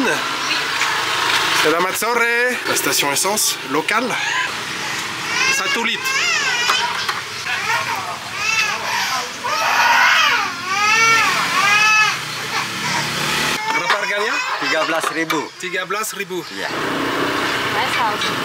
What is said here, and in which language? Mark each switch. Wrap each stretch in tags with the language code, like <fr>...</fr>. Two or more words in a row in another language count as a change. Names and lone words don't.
<id>Selamat sore.</id> <fr>La station essence locale. 1 litre.</fr> <id>Berapa harganya? 13.000. 13.000. Iya.</id> <en>Nice house.</en>